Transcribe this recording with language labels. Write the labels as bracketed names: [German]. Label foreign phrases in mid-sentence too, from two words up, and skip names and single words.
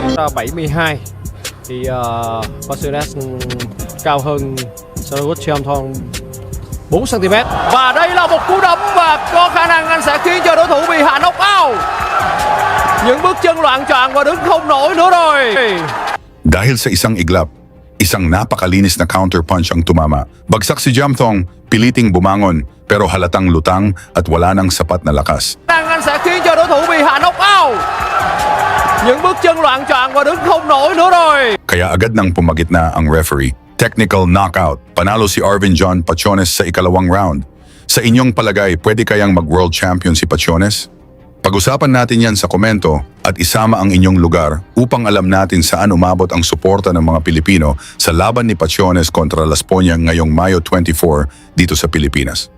[Vietnamese] 72 thì Pasiones cao hơn Saragut Cheom Thong 4 cm. Và đây là một cú đấm và có khả năng anh sẽ khiến cho đối thủ bị hạ [English] knock out. [Vietnamese] Những bước chân loạng choạng và đứng không nổi nữa rồi. [Filipino] Dahil sa isang iglap, isang napakalinis na counterpunch ang tumama. Bagsak si Jamthong, piliting bumangon pero halatang lutang at wala nang sapat na lakas. [Vietnamese] Anh sẽ khiến cho đối thủ bị hạ [English] knock out. [Vietnamese] Những bước chân loạng choạng và đứng không nổi nữa rồi. [Filipino] Kaya agad nang pumagitna ang referee. [English] Technical knockout. [Filipino] Panalo si Arvin John Pachones sa ikalawang round. Sa inyong palagay, pwede kayang mag- [English] world champion [Filipino] si Pachones? Pag-usapan natin yan sa komento at isama ang inyong lugar upang alam natin saan umabot ang suporta ng mga Pilipino sa laban ni Pachones kontra Las Ponyan ngayong Mayo 24 dito sa Pilipinas.